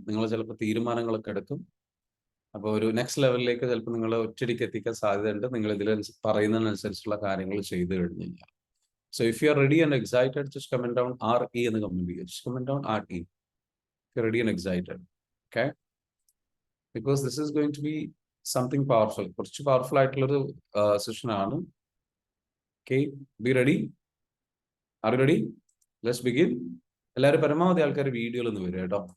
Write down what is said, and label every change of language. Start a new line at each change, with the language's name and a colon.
Malayalam: നിങ്ങൾ ചിലപ്പോൾ തീരുമാനങ്ങളൊക്കെ എടുക്കും. അപ്പോൾ ഒരു നെക്സ്റ്റ് ലെവലിലേക്ക് ചിലപ്പോൾ നിങ്ങൾ ഒറ്റടിക്ക് എത്തിക്കാൻ സാധ്യതയുണ്ട്, നിങ്ങൾ ഇതിൽ പറയുന്നതിനനുസരിച്ചുള്ള കാര്യങ്ങൾ ചെയ്തു കഴിഞ്ഞു കഴിഞ്ഞാൽ.
English: so if you are ready and excited, just comment down RE
Malayalam: എന്ന് കമന്റ് ചെയ്യുക.
English: Just comment down RE. Ready and excited, okay? Because this is going to be something powerful.
Malayalam: കുറച്ച് പവർഫുൾ ആയിട്ടുള്ളൊരു സെഷൻ ആണ്.
English: Okay, be ready. Are you ready? Let's begin.
Malayalam: എല്ലാവരും പരമാവധി ആൾക്കാർ വീഡിയോയിൽ ഒന്ന് വരും കേട്ടോ.